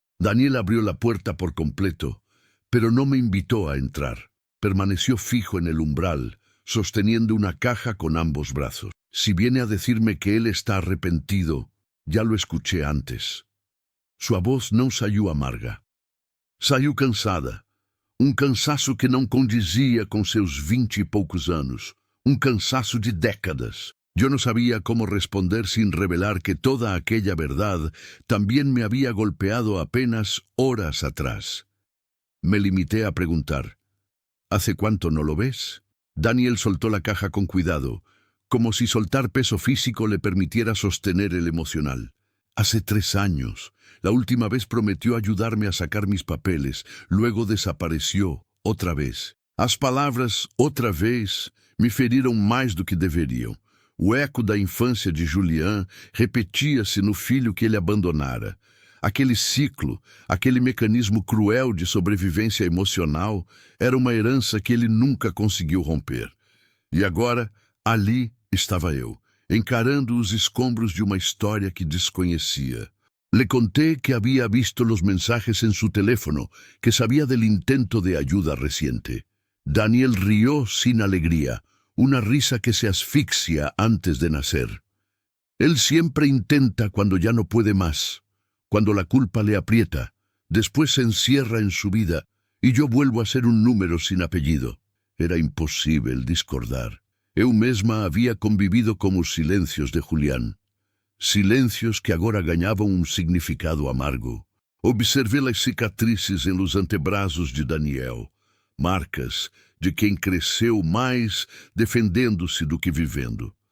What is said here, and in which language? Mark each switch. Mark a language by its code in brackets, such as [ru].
[es] Daniel abrió la puerta por completo, pero no me invitó a entrar. Permaneció fijo en el umbral, sosteniendo una caja con ambos brazos. Si viene a decirme que él está arrepentido, ya lo escuché antes. [pt] Sua voz não saiu amarga. Saiu cansada. Cansaço que não condizia com seus 20 e poucos anos. Cansaço de décadas. [es] Yo no sabía cómo responder sin revelar que toda aquella verdad también me había golpeado apenas horas atrás. Me limité a preguntar, ¿hace cuánto no lo ves? Daniel soltó la caja con cuidado, como si soltar peso físico le permitiera sostener el emocional. Hace 3 años. La última vez prometió ayudarme a sacar mis papeles, luego desapareció otra vez. [pt] As palavras outra vez me feriram mais do que deveriam. O eco da infância de Julian repetia-se no filho que ele abandonara. Aquele ciclo, aquele mecanismo cruel de sobrevivência emocional, era uma herança que ele nunca conseguiu romper. E agora, ali estava eu, encarando os escombros de uma história que desconhecia. [es] Le conté que había visto los mensajes en su teléfono, que sabía del intento de ayuda reciente. Daniel rió sin alegría, una risa que se asfixia antes de nacer. Él siempre intenta cuando ya no puede más, cuando la culpa le aprieta, después se encierra en su vida, y yo vuelvo a ser un número sin apellido. Era imposible discordar. [pt] Eu mesma havia convivido com os silêncios de Julián. Silêncios que agora ganhavam um significado amargo. Observei as cicatrizes em [es] los antebrazos [pt] de Daniel, marcas de quem cresceu mais defendendo-se do que vivendo.